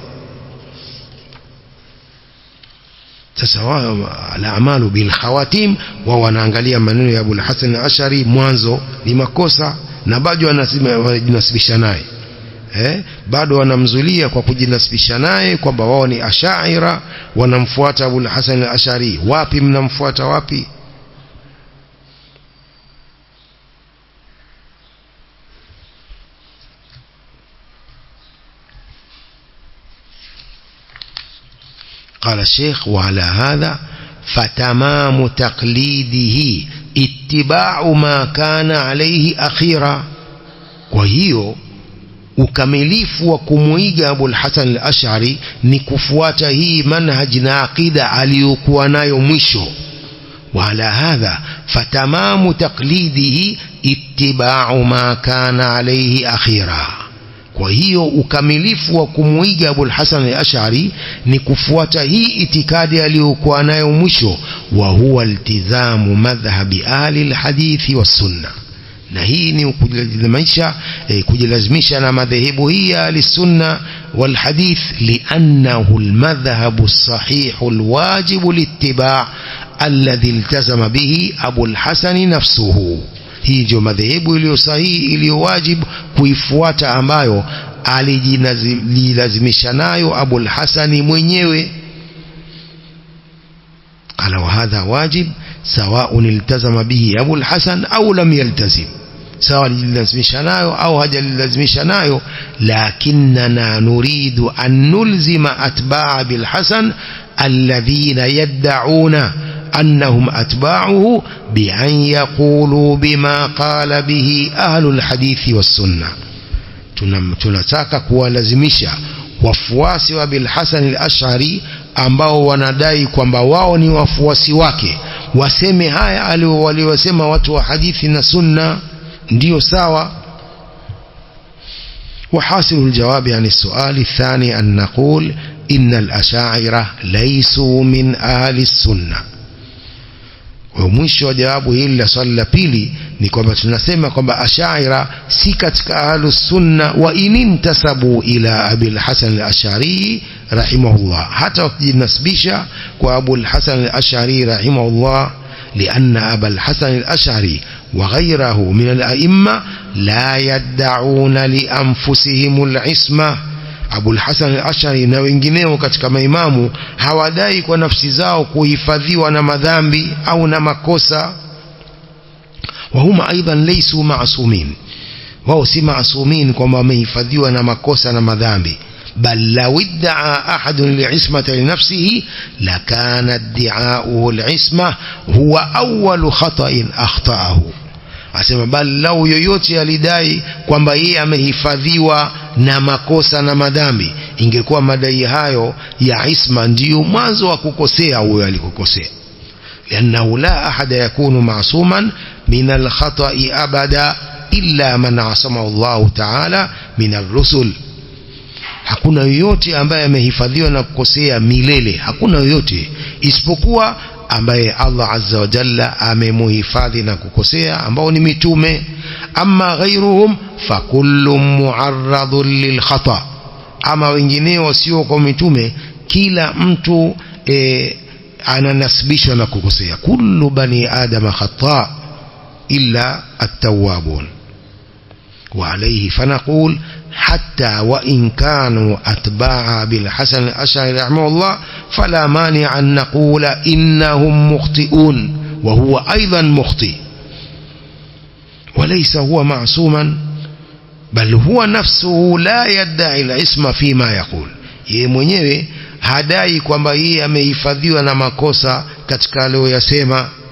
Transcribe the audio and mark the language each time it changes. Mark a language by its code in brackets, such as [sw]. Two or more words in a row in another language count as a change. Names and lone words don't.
[sw] Sasa wao [ar] الأعمال بالخواتيم, [sw] wao wanaangalia maneno ya Abu al-Hasan al-Ash'ari mwanzo ni makosa na bado wanajinasibisha naye. Bado wanamzulia kwa kujinasibisha naye kwamba wao ni Ash'aira, wanamfuata Abu al-Hasan al-Ash'ari. Wapi mnamfuata wapi? [ar] قال الشيخ: وعلى هذا فتمام تقليده اتباع ما كان عليه أخيرا. [sw] وهيو ukamilifu wa kumuiga Abu al-Hasan al-Ash'ari ni kufuata hii manhaj na aqida aliyokuwa nayo mwisho. [ar] وعلى هذا فتمام تقليده اتباع ما كان عليه أخيرا. [sw] Kwa hiyo ukamilifu wa kumuiga Abu al-Hasan al-Ash'ari ni kufuata hii itikadi aliyokuwa nayo mwisho, [ar] وهو التزام مذهب أهل الحديث والسنة. [sw] Na hii ni kujilazimisha na madhehebu hii ya [ar] السنة والحديث، لأنه المذهب الصحيح الواجب للاتباع الذي التزم به أبو الحسن نفسه. [sw] Hii ndio madhehebu iliyo sahihi, iliyo wajibu kuifuata, ambayo alijilazimisha nayo Abu al-Hasan mwenyewe. [ar] قال وهذا واجب سواء التزم به أبو الحسن أو لم يلتزم, [sw] sawa alijilazimisha nayo au hajalilazimisha nayo. [ar] لكنا نريد أن نلزم أتباع بالحسن الذين يدعون أنهم أتباعه بأن يقولوا بما قال به أهل الحديث والسنة. [sw] tunataka kuwalazimisha wafuasi wa Abil Hasan al-Ash'ari ambao wanadai kwamba wao ni wafuasi wake waseme haya waliosema watu wa hadithi na sunna, ndio sawa. [ar] وحاصل الجواب عن السؤال الثاني أن نقول إن الأشاعرة ليسوا من أهل السنة. [sw] ومwisho wa jawabu hili la swali la pili ni kwamba tunasema kwamba Ash'aira si katika [ar] أهل السنة, وإن انتسبوا إلى أبي الحسن الأشعري رحمه الله, [sw] hata wakijinasibisha kwa Abu al-Hasan al-Ash'ari rahimahullah, [ar] لأن أبا الحسن الأشعري وغيره من الأئمة لا يدعون لأنفسهم العصمة. [sw] Abu al-Hasan al-Ash'ari na wengineo katika maimamu hawadai kwa nafsi zao kuhifadhiwa na madhambi au na makosa. [ar] وهم أيضا ليسوا معصومين, [sw] wao si ma'sumin kwamba wamehifadhiwa na makosa na madhambi. [ar] بل لو ادعى أحد للعصمة لنفسه لكان ادعاؤه العصمة هو أول خطأ أخطأه. [sw] Asema bali lau yoyote alidai kwamba yeye amehifadhiwa na makosa na madhambi, ingekuwa madai hayo ya isma ndio mwanzo wa kukosea huyo alikokosea. [ar] لأنه لا أحد يكون معصوما من الخطأ أبدا إلا من عصمه الله تعالى من الرسل. [sw] Hakuna yoyote ambaye amehifadhiwa na kukosea milele, hakuna yoyote isipokuwa ambaye Allah [ar] عز وجل [sw] amemuhifadhi na kukosea, ambao ni mitume. [ar] أما غيرهم فكل معرض للخطأ, [sw] ama wengineo sio kwa mitume, kila mtu ananasibishwa na kukosea. [ar] كل بني آدم خطاء إلا التوابون. وعليه فنقول حتى وإن كانوا أتباع بالحسن الأشعري رحمه الله فلا مانع أن نقول إنهم مخطئون وهو أيضا مخطئ، وليس هو معصوما بل هو نفسه لا يدعي العصمة فيما يقول. [sw] yeye mwenyewe hadai kwamba yeye amehifadhiwa na makosa katika aliyoyasema.